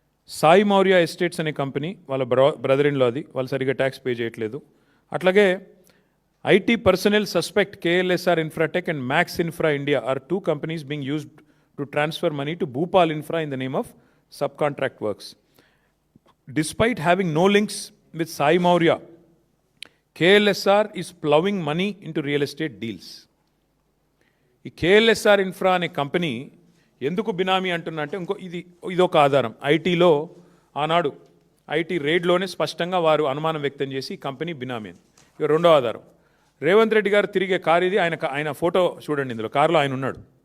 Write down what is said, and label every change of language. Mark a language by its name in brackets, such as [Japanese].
[Telugu] Sai Maurya estates అనే company వాళ్ళ brother in లో అది, వాళ్ళు సరిగ్గా ట్యాక్స్ పే చేయట్లేదు. [English] అట్లాగే IT personnel suspect KLSR Infratech and Max Infra India are 2 companies being used to transfer money to Bhupal Infra in the name of sub contract works. Despite having no links with Sai Maurya, KLSR is plowing money into real estate deals. [Telugu] ఈ KLSR infra అనే company ఎందుకు బినామీ అంటున్నా అంటే ఇదొక ఆధారం. ఐటీలో ఆనాడు IT రేడ్లోనే స్పష్టంగా వారు అనుమానం వ్యక్తం చేసి ఈ కంపెనీ బినామీ అని. ఇక రెండో ఆధారం, రేవంత్ రెడ్డి గారు తిరిగే కారు ఇది. ఆయన ఫోటో చూడండి, ఇందులో కారులో ఆయన ఉన్నాడు.